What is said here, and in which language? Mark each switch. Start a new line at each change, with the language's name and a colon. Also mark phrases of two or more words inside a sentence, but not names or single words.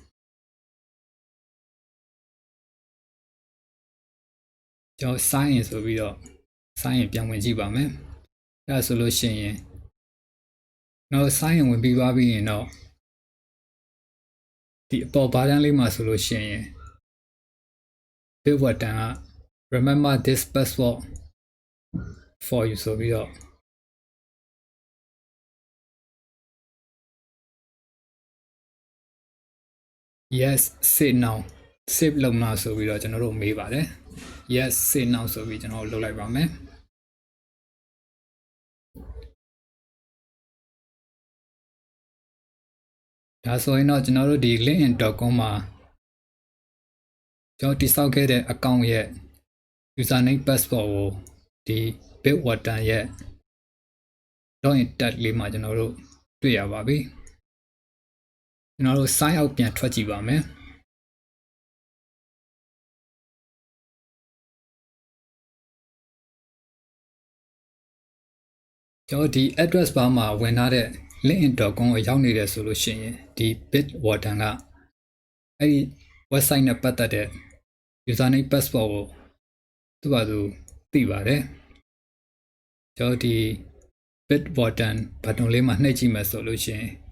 Burmese: ကျွန်တော်
English: sign in
Burmese: ဆိုပြီးတော့
English: sign in
Burmese: ပြန်ဝင်ကြည့်ပါမယ်အဲဒါဆိုလို့ရှိရင်တော့
English: sign in
Burmese: ဝင်ပြီးသွားပြီးရင်တော့ ဒီအပေါ်ဘာတန်းလေးမှာဆိုလို့ရှိရင်
English: build button
Burmese: က
English: remember this password for you
Burmese: ဆိုပြီးတော့
English: yes save now
Burmese: save လုပ်မှာဆိုပြီးတော့ကျွန်တော်တို့မေးပါတယ်
English: yes save now
Burmese: ဆိုပြီးကျွန်တော်လုပ်လိုက်ပါမယ် ဒါဆိုရင်တော့ကျွန်တော်တို့ဒီ linkedin.com မှာကျွန်တော်တိစောက်ခဲ့တဲ့ account ရဲ့
English: username password
Burmese: ကိုဒီ
English: build button
Burmese: ရဲ့
English: login tab
Burmese: လေးမှာကျွန်တော်တို့တွေ့ရပါပြီကျွန်တော်တို့
English: sign out
Burmese: ပြန်ထွက်ကြည့်ပါမယ် ကျွန်တော်ဒီ
English: address bar
Burmese: မှာဝင်ထားတဲ့ linkedin.com ကိုရောက်နေတယ်ဆိုလို့ရှိရင်ဒီ
English: build button
Burmese: ကအဲ့ဒီ website နဲ့ပတ်သက်တဲ့
English: username password
Burmese: ကိုသူ့ဘာသူသိပါတယ်ကျွန်တော်ဒီ
English: build button
Burmese: လေးမှာနှိပ်ကြည့်မယ်ဆိုလို့ရှိရင်